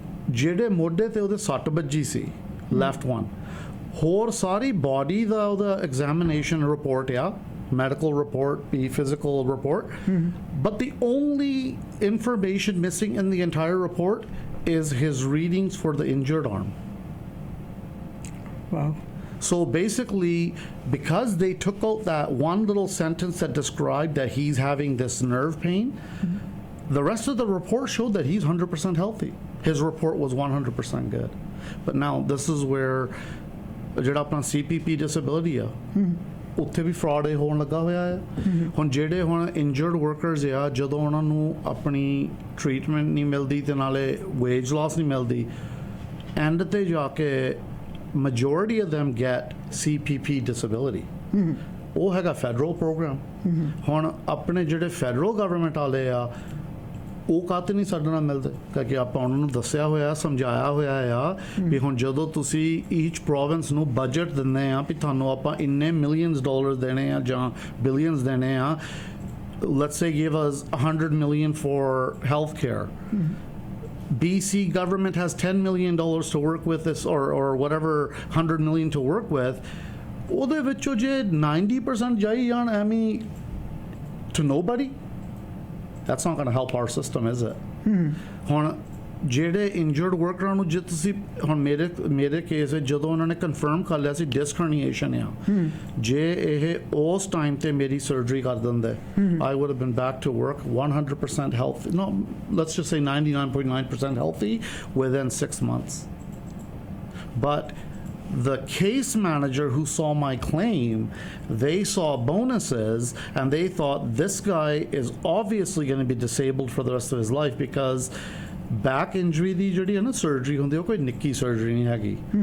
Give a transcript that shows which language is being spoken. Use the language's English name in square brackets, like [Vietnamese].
[Punjabi] ਜਿਹੜੇ ਮੋਢੇ ਤੇ ਉਹਦੇ ਸੱਟ ਵੱਜੀ ਸੀ ਲੈਫਟ ਵਨ ਹੋਰ ਸਾਰੀ ਬਾਡੀ ਦਾ ਉਹਦਾ ਐਗਜ਼ਾਮੀਨੇਸ਼ਨ ਰਿਪੋਰਟ ਆ [English] medical report, physical report but the only information missing in the entire report is his readings for the injured arm. Wow. So basically because they took out that one little sentence that described that he's having this nerve pain the rest of the report showed that he's 100% healthy. His report was 100% good but now this is where [Punjabi] ਜਿਹੜਾ ਆਪਣਾ CPP disability ਆ ਉੱਥੇ ਵੀ fraud ਹੋਣ ਲੱਗਾ ਹੋਇਆ ਹੈ ਹੁਣ ਜਿਹੜੇ ਹੁਣ ਇੰਜਰਡ ਵਰਕਰਸ ਆ ਜਦੋਂ ਉਹਨਾਂ ਨੂੰ ਆਪਣੀ ਟ੍ਰੀਟਮੈਂਟ ਨਹੀਂ ਮਿਲਦੀ ਤੇ ਨਾਲੇ ਵੇਜ ਲਾਸ ਨਹੀਂ ਮਿਲਦੀ ਐਂਡ ਤੇ ਜਾ ਕੇ [English] majority of them get CPP disability [Punjabi] ਉਹ ਹੈਗਾ ਫੈਡਰਲ ਪ੍ਰੋਗਰਾਮ ਹੁਣ ਆਪਣੇ ਜਿਹੜੇ ਫੈਡਰਲ ਗਵਰਨਮੈਂਟ ਵਾਲੇ ਆ ਉਹ ਕਾਹਤੇ ਨਹੀਂ ਸਾਡੇ ਨਾਲ ਮਿਲਦੇ ਕਿਉਂਕਿ ਆਪਾਂ ਉਹਨਾਂ ਨੂੰ ਦੱਸਿਆ ਹੋਇਆ ਸਮਝਾਇਆ ਹੋਇਆ ਆ ਵੀ ਹੁਣ ਜਦੋਂ ਤੁਸੀਂ ਈਚ ਪ੍ਰੋਵਿੰਸ ਨੂੰ ਬਜਟ ਦਿੰਦੇ ਆ ਵੀ ਤੁਹਾਨੂੰ ਆਪਾਂ ਇੰਨੇ ਮਿਲੀਅਨਸ ਡਾਲਰ ਦੇਣੇ ਆ ਜਾਂ ਬਿਲੀਅਨਸ ਦੇਣੇ ਆ [English] let's say give us 100 million for healthcare BC government has $10 million to work with this, or whatever, 100 million to work with. [Punjabi] ਉਹਦੇ ਵਿੱਚੋਂ ਜੇ 90% ਜਾਈ ਜਾਣ ਐਵੇਂ [English] to nobody, that's not going to help our system, is it? [Punjabi] ਹੁਣ ਜਿਹੜੇ injured ਵਰਕਰਾਂ ਨੂੰ ਜੇ ਤੁਸੀਂ ਹੁਣ ਮੇਰੇ ਕੇਸ ਵਿੱਚ ਜਦੋਂ ਉਹਨਾਂ ਨੇ ਕਨਫਰਮ ਕਰ ਲਿਆ ਸੀ ਡਿਸਕ ਹਰਨੀਏਸ਼ਨ ਆ, ਜੇ ਇਹ ਉਸ ਟਾਈਮ ਤੇ ਮੇਰੀ ਸਰਜਰੀ ਕਰ ਦਿੰਦੇ, [English] I would have been back to work 100% healthy, no, let's just say 99.9% healthy within 6 months. But the case manager who saw my claim, they saw bonuses and they thought this guy is obviously going to be disabled for the rest of his life because back injury [Punjabi] ਦੀ ਜਿਹੜੀ ਹੈ ਨਾ surgery ਹੁੰਦੀ ਉਹ ਕੋਈ ਨਿੱਕੀ surgery ਨਹੀਂ ਹੈਗੀ.